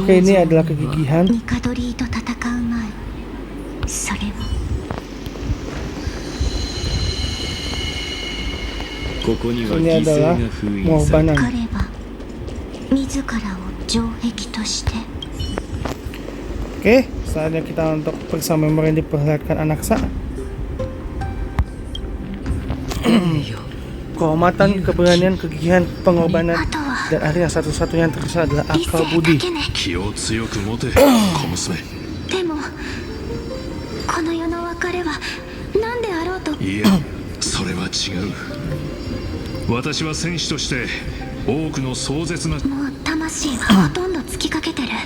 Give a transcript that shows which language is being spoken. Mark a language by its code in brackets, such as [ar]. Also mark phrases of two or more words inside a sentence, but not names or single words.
[id] Oke, ini [ja] に [id] adalah [ja] は [id] kegigihan. [ja] ニカドリーと戦う前それはここには [id] Ini [ja] 犠牲 [id] adalah [ja] が封印され [id] pengorbanan. [ja] 彼は自らを城壁として [id] Oke, saatnya kita untuk periksa memori yang diperlihatkan Anaxa. [ja] 栄誉 [id] Kehormatan, keberanian, kegigihan, pengorbanan, [ja] あとは [id] dan akhirnya satu-satunya yang tersisa adalah [ja] 理性 [id] akal [ja] だ [id] budi. [ja] けね気を強く持て小娘。でもこの世の別れは何であろうといやそれは違う。私は戦士として多くの壮絶なもう魂はほとんど尽きかけてる